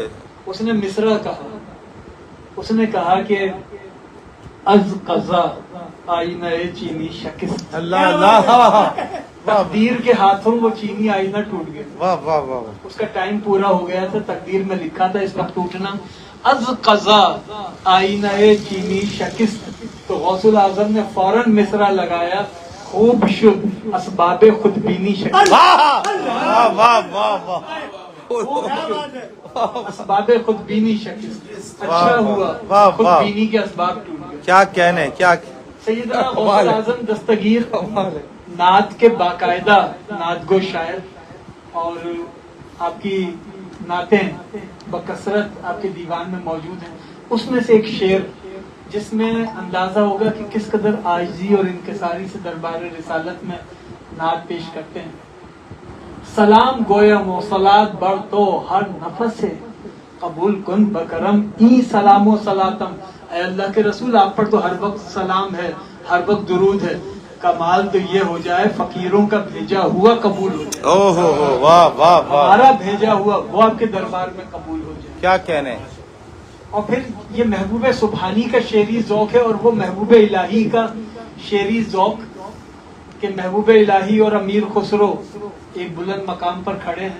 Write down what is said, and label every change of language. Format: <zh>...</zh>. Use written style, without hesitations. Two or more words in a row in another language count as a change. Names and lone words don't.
<ur>اس نے مصرع کہا، اس نے کہا کہ</ur> <fa>از قضا آئینہ چینی شکست،</fa> <ur>اللہ اللہ، تقدیر کے ہاتھوں وہ چینی آئینہ ٹوٹ گیا۔ واہ واہ واہ۔ اس کا ٹائم پورا ہو گیا تھا، تقدیر میں لکھا تھا اس وقت ٹوٹنا،</ur> <fa>از قضا آئینہ چینی شکست۔</fa> <ur>تو غوث العظم نے فوراً مصرع لگایا،</ur> <fa>خوب شد اسباب خودبینی شکست۔</fa> <ur>واہ واہ واہ واہ،</ur> <fa>اسباب خودبینی شکست،</fa> <ur>اچھا ہوا واہ، خودبینی کے اسباب ٹوٹ گئے۔ کیا کہنے، کیا سیدنا غوث العظم دستگیر نعت کے باقاعدہ نعت گو شاعر، اور آپ کی نعتیں بکثرت آپ کے دیوان میں موجود ہیں۔ اس میں سے ایک شعر جس میں اندازہ ہوگا کہ کس قدر عاجزی اور انکساری سے دربار رسالت میں نعت پیش کرتے ہیں۔</ur> <fa>سلام گویم و صلات بر تو ہر نفس ہے، قبول کن بکرم ای سلام و صلاتم۔</fa> <ur>اے اللہ کے رسول، آپ پر تو ہر وقت سلام ہے، ہر وقت درود ہے، کمال تو یہ ہو جائے فقیروں کا بھیجا ہوا قبول ہو جائے، او ہو، واہ واہ واہ، ہمارا بھیجا ہوا وہ آپ کے دربار میں قبول ہو جائے۔ کیا کہنے۔ اور پھر یہ محبوب سبحانی کا شعری ذوق ہے، اور وہ محبوب الہی کا شعری ذوق کہ محبوب الہی اور امیر خسرو ایک بلند مقام پر کھڑے ہیں.</ur>